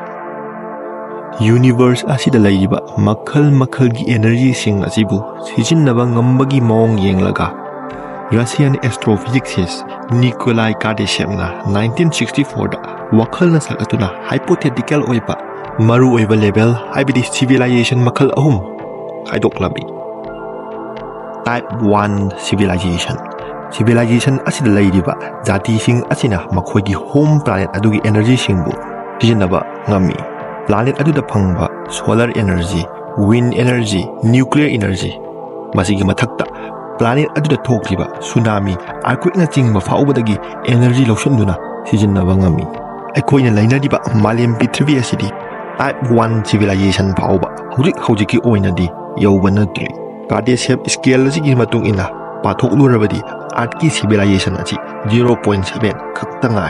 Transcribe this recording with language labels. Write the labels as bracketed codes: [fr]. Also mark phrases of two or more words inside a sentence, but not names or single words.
[mni] Universe asida layriba makhal gi energy sing asibu sijinnaba ngambagi maong yenglaga [en] Russian astrophysicist [mni] Nikolai Kardashevna 1964 da wakhal na sakatuna hypothetical oiba maru oiba level haibidi civilization makhal ahum khaidoklabi. [en] Type 1 civilization. [mni] Civilization asida layriba jati sing asina makhoigi home planet adugi energy singbu sijinnaba ngami. Planet aduda phangba [en] solar energy, wind energy, nuclear energy [mni] masigi mathakta planet aduda thokliba [en] tsunami earthquake [mni] na chingba faubadagi energy loshanduna sijinnaba ngami. Aikoina lainadiba malem Fermi asidi [en] type 1 civilization [mni] fauba hojiki oinadi yauba natri. [en] Kardashev scale [mni] asigi matung ina pathokluarabadi Earth ki civilization achi 0.7 khakta ngai.